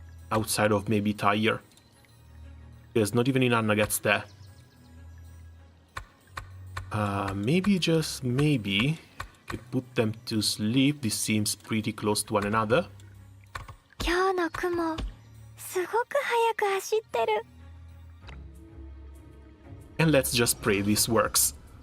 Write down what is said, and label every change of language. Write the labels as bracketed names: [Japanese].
[English] Outside of maybe Tyre. There's not even Inanna gets there. Maybe, just maybe, could put them to sleep. This seems pretty close to one another. [Japanese] 今日の雲、すごく速く走ってる。 [English] And let's just pray this works.